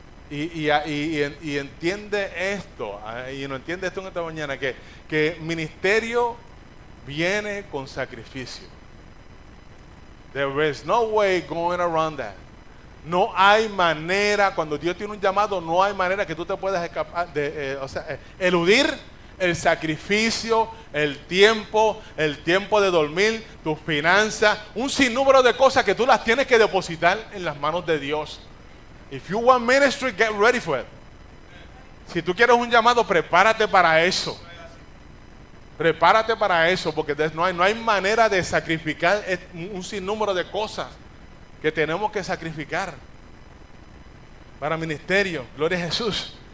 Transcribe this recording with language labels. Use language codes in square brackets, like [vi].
[es] Y entiende esto, y no entiende esto en esta mañana, que ministerio viene con sacrificio. [en] There is no way going around that. [es] No hay manera, cuando Dios tiene un llamado, no hay manera que tú te puedas escapar eludir el sacrificio, el tiempo de dormir, tus finanzas, un sinnúmero de cosas que tú las tienes que depositar en las manos de Dios. [en] If you want ministry, get ready for it. [es] Si tú quieres un llamado, prepárate para eso. Prepárate para eso, porque no hay manera de sacrificar un sinnúmero de cosas que tenemos que sacrificar para ministerio. Gloria a Jesús.